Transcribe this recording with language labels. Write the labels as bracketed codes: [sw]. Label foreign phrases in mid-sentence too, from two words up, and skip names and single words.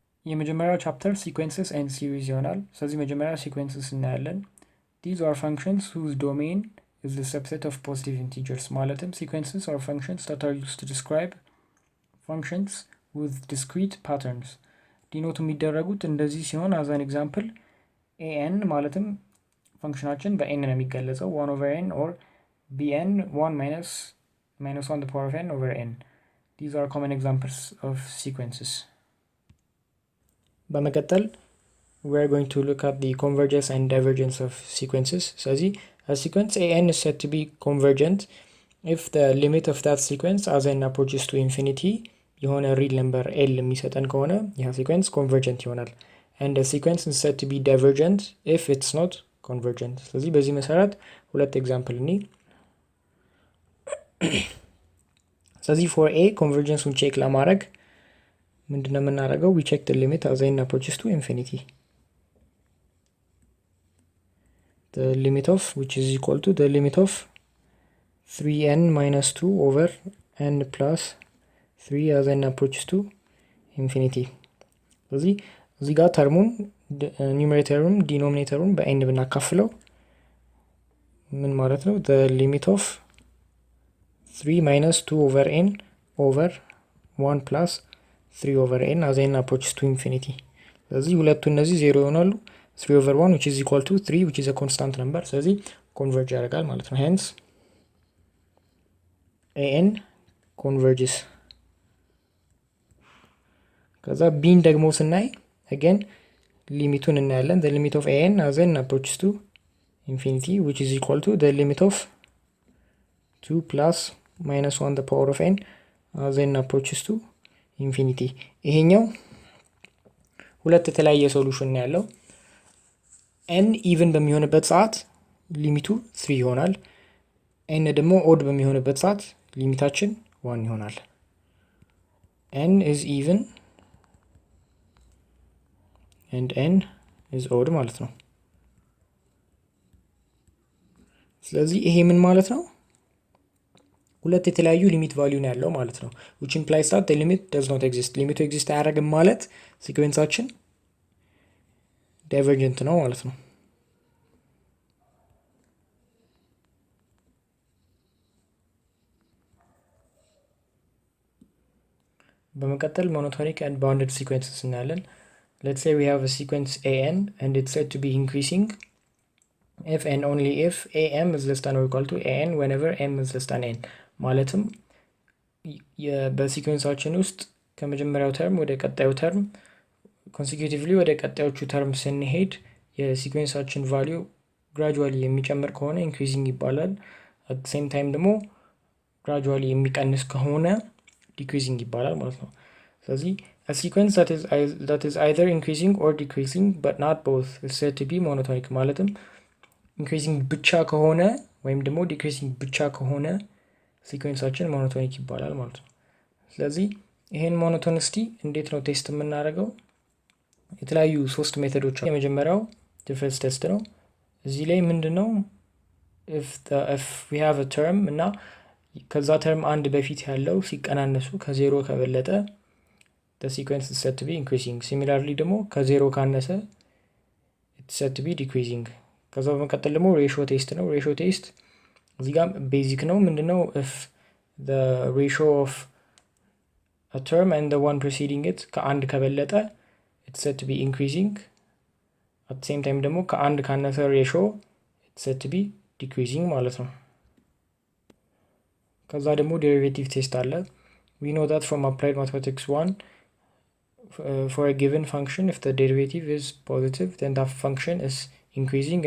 [am] የመጀመሪያው ቻፕተር [en] sequences and series [am] ይሆናል። ስለዚህ መጀመሪያ ሲኩዌንስስ እናያለን። [en] These are functions whose domain is the subset of positive integers። ማለትም sequences are functions that are used to describe functions with discrete patterns። [am] ዲኖት የሚደረጉት እንደዚህ ሲሆን [en] as an example an [am] ማለትም ፈንክሽናችን በn ነው የሚገለጸው [en] 1 over n or bn 1 minus 1 the power of n over n። These are common examples of sequences። በመቀጠል we are going to look at the convergence and divergence of sequences። ስለዚህ a sequence an is said to be convergent if the limit of that sequence as n approaches to infinity የሆነ real number l [am] የሚሰጠን ከሆነ ያ [en] sequence convergent ይሆናል። and a sequence is said to be divergent if it's not convergent። [am] ስለዚህ በዚህ መሰረት ሁለት ኤግዛምፕል እኒ ስለዚህ [en] for a convergence-ን [am] ቼክ ለማድረግ ምንድነው የምናደርገው? [en] we check the limit as n approaches to infinity. The limit of which is equal to the limit of 3n minus 2 over n plus 3 as n approaches to infinity። [am] ስለዚህ እዚህ ጋር ተርሙን ኒውሜሬተሩን ዲኖሚኔተሩን በn ብናካፍለው ምን ማለት ነው? [en] the limit of 3 minus 2 over n over 1 plus 3 over n as n approaches to infinity። [am] ስለዚህ ሁለቱ እነዚህ ዜሮ ይሆናሉ። [en] 3 over 1 which is equal to 3 which is a constant number። [am] ስለዚህ ኮንቨርጅ ያደርጋል ማለት ነው። [en] hence an converges። [am] ከዛ ቢን ደግሞ ስናይ [en] again [am] ሊሚቱን እናያለን። [en] the limit of an as n approaches to infinity which is equal to the limit of 2 plus minus 1 the power of n as n approaches to infinity። [am] ይሄኛው ሁለት የተለያየ ሶሉሽን ነው ያለው። n ኢቭን በሚሆንበት ሰዓት ሊሚቱ 3 ይሆናል። n ደግሞ ኦድ በሚሆንበት ሰዓት ሊሚታችን 1 ይሆናል። [en] n is even and n is odd [am] ማለት ነው። ስለዚህ ይሄ ምን ማለት ነው? ሁለት የተለያዩ ሊሚት ቫልዩ ነው ያለው ማለት ነው። [en] which implies that the limit does not exist። [am] ሊሚቱ ኤግዚስት አያደርግም ማለት ሲኩዌንሳችን ዳይቨርጀንት ነው ማለት ነው። [en] በመቀጠል monotonic and bounded sequences እናያለን። let's say we have a sequence an and it's said to be increasing if and only if am is less than or equal to an whenever m is less than n። ማለትም [am] በሲኩዌንሳችን ውስጥ ከመጀመሪያው ተርም ወደ ቀጣዩ ተርም ኮንሲኪዩቲቭሊ ወደ ቀጣዮቹ ተርም ስንሄድ የሲኩዌንሳችን [en] value gradually [am] የሚጨምር ከሆነ ኢንክሪዚንግ ይባላል። [en] at same time [am] ደግሞ ግራጁዋሊ የሚቀንስ ከሆነ ዲክሪዚንግ ይባላል ማለት ነው። ስለዚህ [en] a sequence that is either increasing or decreasing but not both is said to be monotonic። [am] ማለትም ኢንክሪዚንግ ብቻ ከሆነ ወይም ደግሞ ዲክሪዚንግ ብቻ ከሆነ ሲኩዌንሳችን ሞኖቶኒክ ይባላል ማለት ነው። ስለዚህ ይሄን ሞኖቶኒሲቲ እንዴት ነው ቴስት የምናደርገው? የተለያዩ ሶስት ሜተዶች። የመጀመሪያው [en] difference test [am] ነው። እዚህ ላይ ምንድነው [en] if we have a term [am] እና ከዛ ተርም አንድ በፊት ያለው ሲቀናነሱ ከዜሮ ከበለጠ [en] the sequence is said to be increasing። similarly [am] ደግሞ ከዜሮ ካነሰ [en] it's said to be decreasing። [am] ከዛ በመቀጠል ደግሞ [en] ratio test ነው። ratio test [am] እዚህ ጋር ቤዚክ ነው። ምንድነው [en] if the ratio of a term and the one preceding it [am] ከአንድ ከበለጠ [en] it's said to be increasing። at the same time [am] ደግሞ ከአንድ ካነሰ [en] ratio it's said to be decreasing [am] ማለት ነው። ከዛ ደግሞ [en] derivative test አለ። we know that from applied mathematics 1 for a given function if the derivative is positive then that function is increasing.